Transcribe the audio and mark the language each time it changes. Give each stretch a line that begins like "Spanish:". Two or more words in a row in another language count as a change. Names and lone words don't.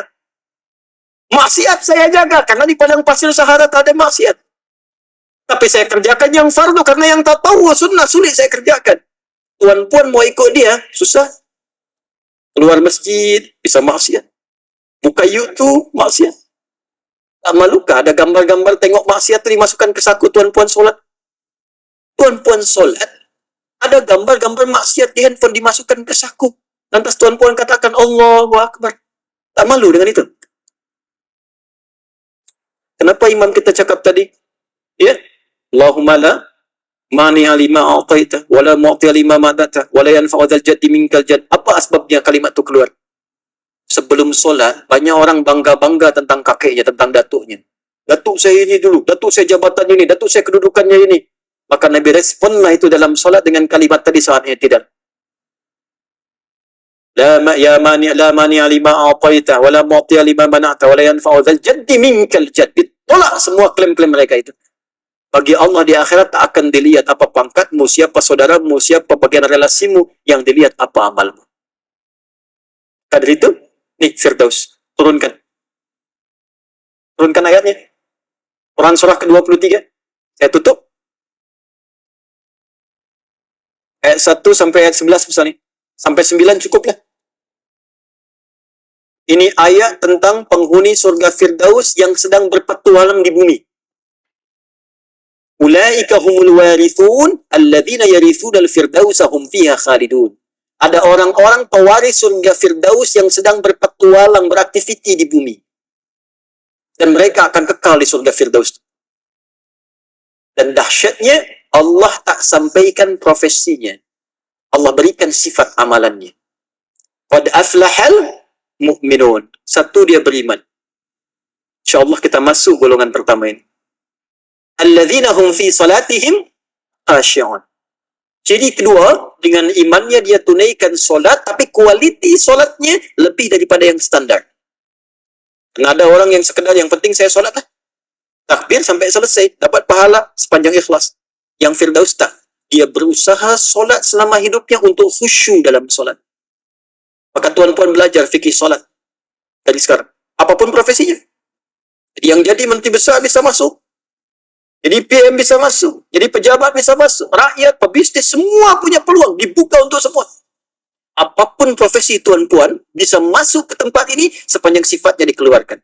Indonesian: Maksiat saya jaga karena di padang pasir Sahara tak ada maksiat. Tapi saya kerjakan yang fardu karena yang tak tahu sunnah sulit saya kerjakan. Tuan puan mau ikut dia, susah. Keluar masjid, bisa maksiat. Buka YouTube, maksiat. Tak malukah ada gambar-gambar tengok maksiat itu dimasukkan ke saku tuan puan solat? Tuan puan solat, ada gambar-gambar maksiat di handphone dimasukkan ke saku. Lantas tuan puan katakan,
Arabic: الله أكبر.
Indonesian: Tak malu dengan itu? Kenapa imam kita cakap tadi? Ya,
Arabic: اللهم لا مانع لما أعطيت ولا معطي لما منعت ولا ينفع ذا الجد منك الجد.
Indonesian: Apa asbabnya kalimat itu keluar? Sebelum solat, banyak orang bangga-bangga tentang kakeknya, tentang datuknya. Datuk saya ini dulu, datuk saya jabatan ini, datuk saya kedudukannya ini. Maka Nabi responlah itu dalam solat dengan kalimat tadi saat i'tidal.
Arabic: لا مانع لما أعطيت ولا معطي لما منعت ولا ينفع ذا الجد منك الجد.
Indonesian: Tolak semua klaim-klaim mereka itu. Bagi Allah di akhirat tak akan dilihat apa pangkatmu, siapa saudaramu, siapa bagian relasimu, yang dilihat apa amalmu. Dari itu, nih Firdaus, turunkan. Turunkan ayatnya. Quran surah ke-23. Saya tutup. Ayat 1 sampai ayat 11 misalnya. Sampai 9 cukuplah. Ini ayat tentang penghuni surga Firdaus yang sedang berpetualang di bumi.
Arabic: أولئك هم الوارثون الذين يرثون الفردوس هم فيها خالدون.
Indonesian: Ada orang-orang pewaris surga Firdaus yang sedang berpetualang, beraktiviti di bumi. Dan mereka akan kekal di surga Firdaus. Dan dahsyatnya, Allah tak sampaikan profesinya. Allah berikan sifat amalannya.
Arabic: قد أفلح المؤمنون.
Indonesian: Satu, dia beriman. InsyaAllah kita masuk golongan pertama ini.
Arabic: الذين هم في صلاتهم خاشعون.
Indonesian: Jadi kedua, dengan imannya dia tunaikan solat, tapi kualiti solatnya lebih daripada yang standar. Karena ada orang yang sekedar, yang penting saya solat lah. Takbir sampai selesai, dapat pahala sepanjang ikhlas. Yang Firdaus tak. Dia berusaha solat selama hidupnya untuk khusyuk dalam solat. Maka tuan-tuan belajar fikih solat dari sekarang. Apapun profesinya. Jadi yang jadi menteri besar bisa masuk. Jadi PM bisa masuk, jadi pejabat bisa masuk, rakyat, pebisnis, semua punya peluang, dibuka untuk semua. Apapun profesi tuan-puan, bisa masuk ke tempat ini sepanjang sifatnya dikeluarkan.